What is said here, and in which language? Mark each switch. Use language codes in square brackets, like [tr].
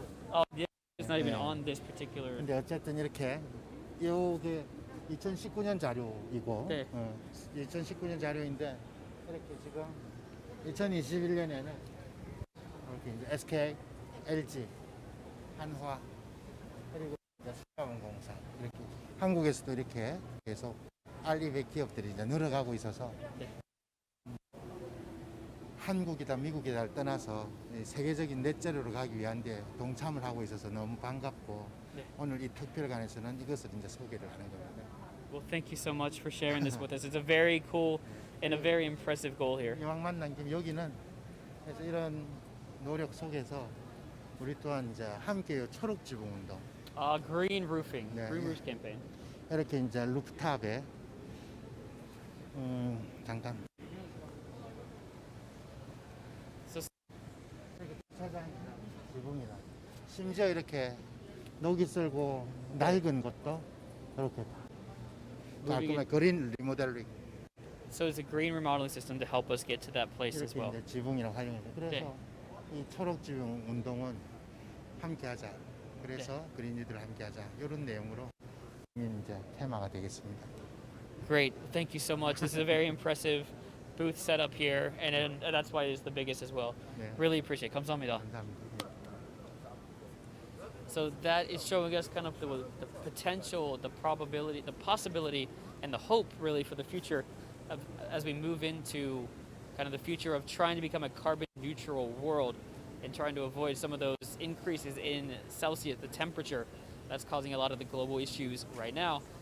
[en] Oh, yeah, it's not even on this particular. [ko] 근데 어쨌든 이렇게 이게 2019년 자료이고 네. 2019년 자료인데 이렇게 지금 2021년에는 이렇게 이제 SK, LG, 한화 그리고 이제 수자원공사 이렇게 한국에서도 이렇게 계속 알리백 기업들이 이제 늘어가고 있어서 네. 한국이다 미국이다를 떠나서 세계적인 넷제로로 가기 위한데 동참을 하고 있어서 너무 반갑고 네. 오늘 이 특별관에서는 이것을 이제 소개를 하는 겁니다. [en] Well, thank you so much for sharing this with us. It's a very cool and a very impressive goal here. [ko] 이왕 만난 김에 여기는 그래서 이런 노력 속에서 우리 또한 이제 함께요 초록 지붕 운동. [en] Green roofing, [ko] 네, [en] green [ko] 예. [en] roof campaign. [ko] 이렇게 이제 루프탑에 잠깐. 주차장이나 지붕이나 심지어 이렇게 녹이 쓸고 낡은 것도 이렇게 깔끔하게 그린 리모델링. [en] So it's a green remodeling system to help us get to that place as [ko] 이렇게 [en] well. [ko] 이제 지붕이라고 활용해서 그래서 이 초록 지붕 운동은 함께하자. 그래서 그린이들 함께하자. 이런 내용으로 이제 테마가 되겠습니다. [en] Great, thank you so much. This is a very impressive booth setup here, and that's why it's the biggest as well. [ko] 네. [en] Really appreciate it. [ko] 감사합니다. 감사합니다. [en] So that is showing us kind of the potential, the probability, the possibility, and the hope really for the future of, as we move into kind of the future of trying to become a carbon neutral world and trying to avoid some of those increases in Celsius, the temperature that's causing a lot of the global issues right now.